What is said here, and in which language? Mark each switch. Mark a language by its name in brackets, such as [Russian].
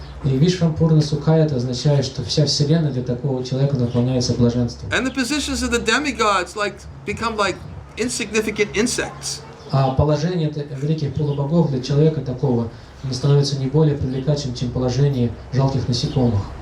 [Russian] И Вишвампурна Сукха это означает, что вся вселенная для такого человека наполняется блаженством. [English] And the positions of the demigods become like insignificant insects. [Russian] А положение великих полубогов для человека такого не становится не более привлекательным, чем положение жалких насекомых.